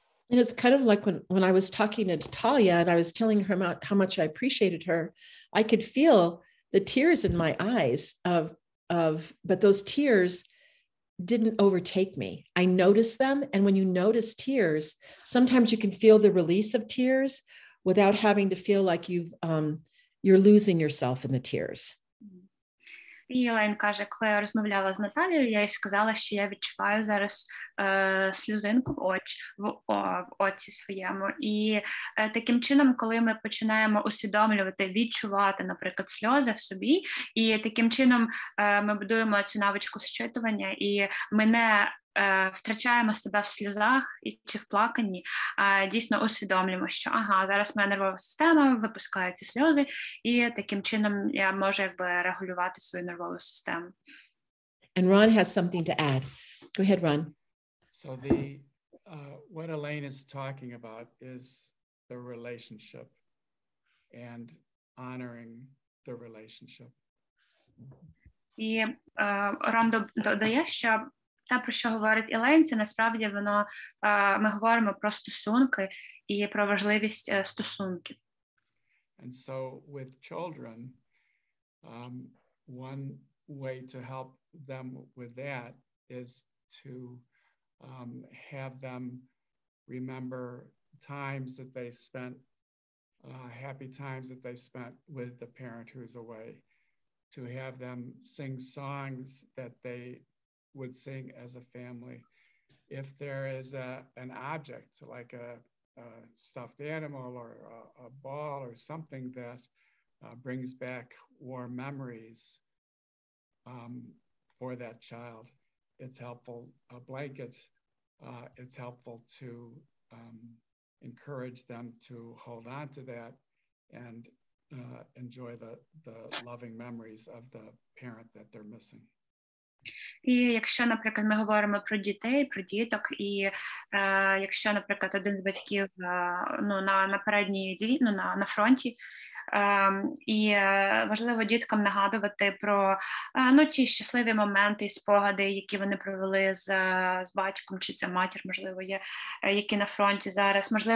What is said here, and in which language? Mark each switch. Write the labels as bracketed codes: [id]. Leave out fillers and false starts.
[en] And it's kind of like when I was talking to Natalia and I was telling her about how much I appreciated her, I could feel the tears in my eyes but those tears didn't overtake me. I noticed them. And when you notice tears, sometimes you can feel the release of tears without having to feel like you're losing yourself in the tears. [uk] І Елейн каже, коли я розмовляла з Наталією, я їй сказала, що я відчуваю зараз сльозинку в оці своєму. І таким чином, коли ми починаємо усвідомлювати, відчувати, наприклад, сльози в собі, і таким чином ми будуємо цю навичку зчитування, і ми не втрачаємо себе в сльозах чи в плаканні, а дійсно усвідомлюємо, що зараз моя нервова система випускає ці сльози, і таким чином я можу регулювати свою нервову систему. [en] And Ron has something to add. Go ahead, Ron. So what Elaine is talking about is the relationship and honoring the relationship. [uk] І Рон додає, що те, про що говорить Елейн, це насправді ми говоримо про стосунки і про важливість стосунків. [en] And so with children, one way to help them with that is to have them remember times that they spent, happy times that they spent with the parent who's away, to have them sing songs that they would sing as a family. If there is an object like a stuffed animal or a ball or something that brings back warm memories for that child, it's helpful. A blanket, it's helpful to encourage them to hold on to that and enjoy the loving memories of the parent that they're missing. [uk] І якщо, наприклад, ми говоримо про дітей, про діток, і якщо, наприклад, один з батьків на передній лінії, на фронті, і важливо діткам нагадувати про ті щасливі моменти і спогади, які вони провели з батьком, чи це матір, можливо, є, які на фронті зараз.